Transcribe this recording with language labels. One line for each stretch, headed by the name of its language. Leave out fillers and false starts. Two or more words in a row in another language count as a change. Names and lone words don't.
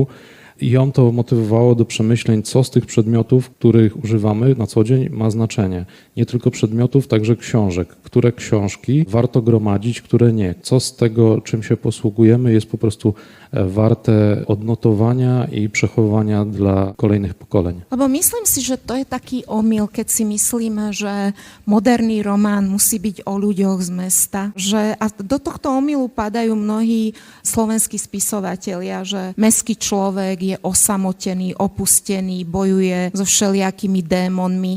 Polish: I ją to motywowało do przemyśleń, co z tych przedmiotów, których używamy na co dzień, ma znaczenie. Nie tylko przedmiotów, także książek. Które książki warto gromadzić, które nie. Co z tego, czym się posługujemy, jest po prostu warte odnotowania i przechowania dla kolejnych pokoleń.
Slovak: Lebo myslím si, že to je taký omyl, keď si myslíme, že moderný román musí byť o ľuďoch z mesta. A do tohto omylu padajú mnohí slovenskí spisovatelia, že mestský človek je osamotený, opustený, bojuje so všelijakými démonmi.